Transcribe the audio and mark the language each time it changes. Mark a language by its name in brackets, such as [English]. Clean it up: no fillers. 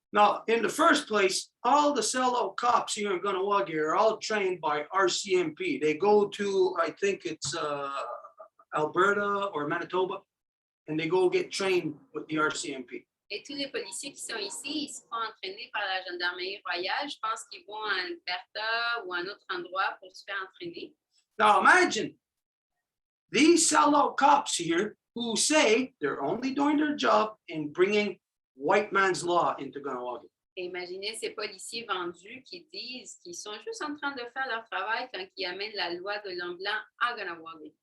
[English] Now, in the first place, all the sellout cops here in Ganawagi are all trained by RCMP. They go to, I think it's Alberta or Manitoba, and they go get trained with the RCMP. [French] Et tous les policiers qui sont ici, ils se font entraîner par la gendarmerie royale. Je pense qu'ils vont à Alberta ou à un autre endroit pour se faire entraîner. [English] Now imagine these sellout cops here who say they're only doing their job in bringing white man's law into Ganawagi. [French] Et imaginez ces policiers vendus qui disent qu'ils sont juste en train de faire leur travail quand ils amènent la loi de l'homme blanc à Ganawagi.